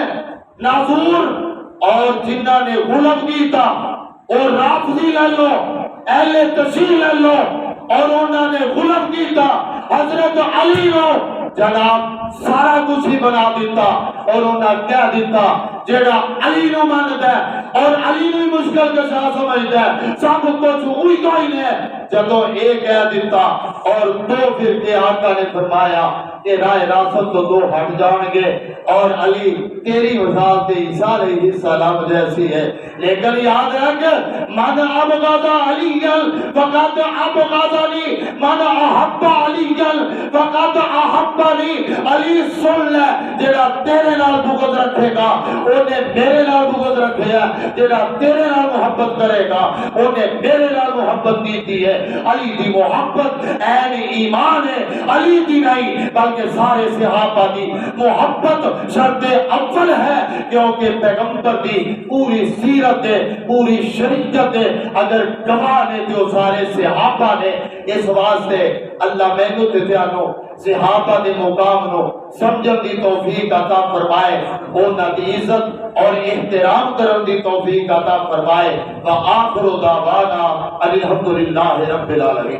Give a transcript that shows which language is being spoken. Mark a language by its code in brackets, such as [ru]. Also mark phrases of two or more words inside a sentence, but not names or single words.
[pa] ناظور اور جنہ نے غلام کیتا اور رافضی لے لو، اہل تشیع لے لو، اور انہوں نے غلام کیتا حضرت علی نو جناب سارا کچھ ہی بنا دیتا، اور انہوں کہہ دیتا جیڑا علی نو مانتا ہے اور علی نو مشکل کشا سمجھتا ہے سب کچھ ہوئی کوئی نہیں۔ جدو ایک کہہ دیتا اور دو پھر کے آقا نے فرمایا کہ رائے راست تو دو ہٹ جان گے، اور علی تیری مثال تے عیسیٰ [ar] علیہ السلام [pa] جیسی ہے۔ لیکن یاد رکھ [ar] من ابغض علی فقط ابغضنی، من احب علی فقط احبنی۔ [pa] علی سن لے جڑا تیرے نال بغض رکھے گا اونے میرے نال بغض رکھے ہے، جڑا تیرے نال محبت کرے گا اونے میرے نال محبت کیتی ہے۔ علی دی محبت عین ایمان ہے، علی دی نہیں بلکہ سارے صحابہ دی محبت شرط اول ہے، کیونکہ پیغمبر دی پوری سیرت ہے، پوری شریعت ہے، اگر گواہ نے تو سارے صحابہ نے۔ اس واسطے اللہ مینوں تے تانوں صحابہ دے مقام نو سمجھن دی توفیق عطا فرمائے، انہاں دی عزت اور احترام کرن دی توفیق عطا فرمائے۔ [ar] وآخر دعوانا الحمدللہ رب العالمین۔